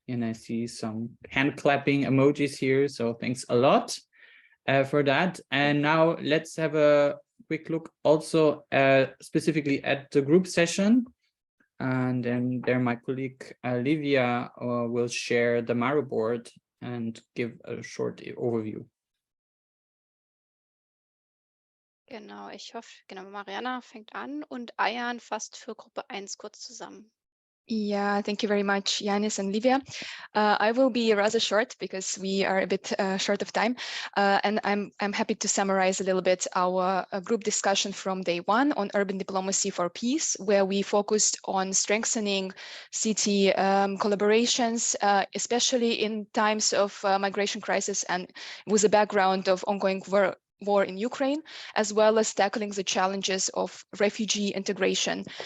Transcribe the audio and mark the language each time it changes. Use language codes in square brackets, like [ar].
[en] And I see some hand clapping emojis here, so thanks a lot for that. And now let's have a quick look also specifically at the group session. And then there my colleague Livia will share the Maro board and give a short overview. [de] Genau, ich hoffe, genau, Mariana fängt an und Ayan fasst für Gruppe 1 kurz zusammen. [en] Yeah, thank you very much, Yanis and Livia. I will be rather short because we are a bit short of time, and I'm happy to summarize a little bit our group discussion from day 1 on urban diplomacy for peace, where we focused on strengthening city collaborations, especially in times of migration crisis and with a background of ongoing war in Ukraine, as well as tackling the challenges of refugee integration.